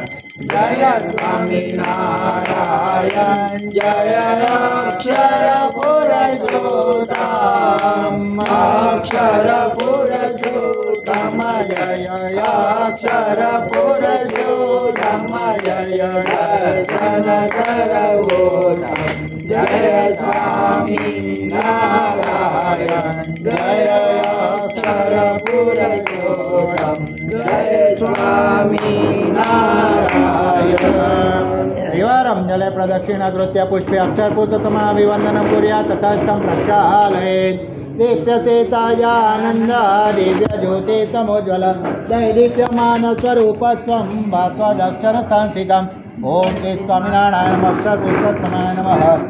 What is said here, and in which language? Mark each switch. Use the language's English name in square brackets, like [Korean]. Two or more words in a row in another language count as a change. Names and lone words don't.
[Gujarati] જય સ્વામિનારાયણ જય અક્ષર પુરુષોત્તમ અક્ષર પુરુષોત્તમ જય અક્ષર પુરુષોત્તમ જય દર્શન સર્વોત્તમ જય સ્વામિનારાયણ. જય અક્ષર પુરુષોત્તમ જય સ્વામિનારાયણ. [Sanskrit] त्रिवारं जले प्रदक्षिणकृत्य पुष्पे अक्षरपुरुषोत्तमाभिवन्दनं कुर्यात् ततस्तं प्रक्षालयेत्. दीप्यसेतायानन्द दिव्यज्योति तमोज्ज्वल दैदीप्यमानस्वरूपस्वं भास्वदक्षरसंस्थितम्. ओम श्री स्वामिनारायण अक्षरपुरुषोत्तमाय नमः.